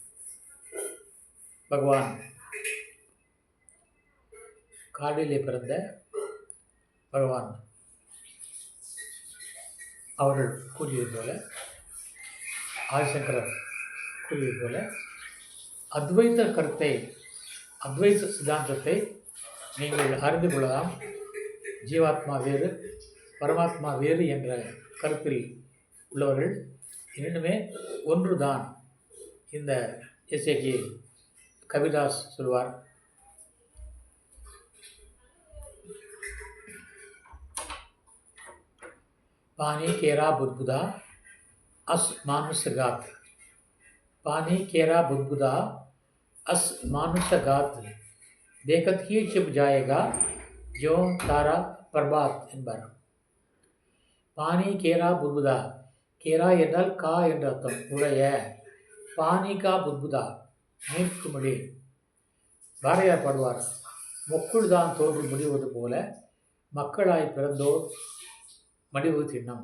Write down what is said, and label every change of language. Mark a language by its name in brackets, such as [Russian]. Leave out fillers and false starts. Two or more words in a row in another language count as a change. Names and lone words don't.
[Tamil] பகவான் காடிலே பிறந்த பகவான் அவர்கள் கூறியது போல, ஆதிசங்கரர் கூறியது போல, அத்வைத கருத்தை, அத்வைத சித்தாந்தத்தை நீங்கள் அறிந்து கொள்ளலாம். ஜீவாத்மா வேறு, பரமாத்மா வேறு என்ற கருத்தில் உள்ளவர்கள் இரண்டுமே ஒன்று தான். இந்த ஜெய்சே கபிதாஸ் சொல்வார், [Hindi] पानी केरा बुदबुदा अस मानुष गात, पानी केरा बुदबुदा अस मानुष गात, देखत ही छिप जाएगा जो तारा प्रभात என்பார். पानी केरा बुदबुदा, [Tamil] கேரா என்றால் கா என்ற அர்த்தம், உடைய. [Hindi] पानी का बुदबुदा, [Tamil] நீர்க்குமிழி. பாரதியார் பாடுவார், மொக்குள் தான் தோன்றி முடிவது போல மக்களாய் பிறந்தோர் மடிவு திண்ணம்.